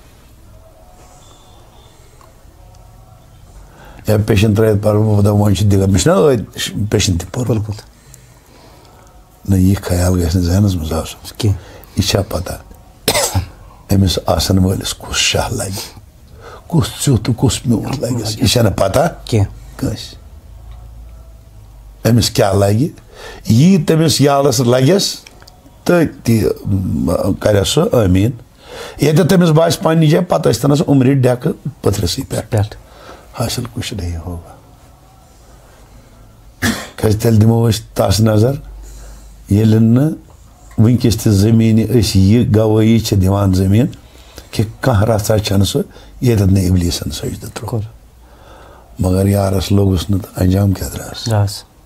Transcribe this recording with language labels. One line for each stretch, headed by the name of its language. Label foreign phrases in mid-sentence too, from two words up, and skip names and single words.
Kashmiri: یا پیشن ترٛٲیِتھ پرٕ بہٕ دپہٕ وۄنۍ چھُ دِگا مےٚ چھُ نا أتۍ پیشن تہِ پوٚرمُت نہ یہِ خیال گژھِ نہٕ ذہنس منٛز آسُن کینٛہہ یہِ چھا پتہ أمِس آسن وٲلِس کُس شاہ لگہِ کُس ژیُتھ تہٕ کُس میوٗٹھ لگٮ۪س یہِ چھا نہٕ پتہ کینٛہہ کٲنٛسہِ أمِس کیٛاہ لگہِ یی تٔمِس یالس لگٮ۪س تٔتی کرٮ۪س سُہ ٲمیٖن ییٚتٮ۪تھ تٔمِس باسہِ پننہِ جایہِ پتہٕ ٲسۍتنس عُمرِ ڈٮ۪کہٕ پٔتھرِسٕے پٮ۪ٹھ حٲصِل
Urdu: کُچھ نہیں ہوگا
Kashmiri: کیٛازِ تیٚلہِ دِمو أسۍ تس نظر ییٚلہِ نہٕ وٕنکیٚس تہِ زٔمیٖنہِ أسۍ یہِ گوٲیی چھِ دِوان زٔمیٖن کہِ کانٛہہ رژھا چھنہٕ سُہ ییٚتٮ۪تھ نہٕ اِبلیٖسن سجدٕ ترٛوو مگر یارس لوٚگُس نہٕ تہٕ انجام کیٛاہ درٛاس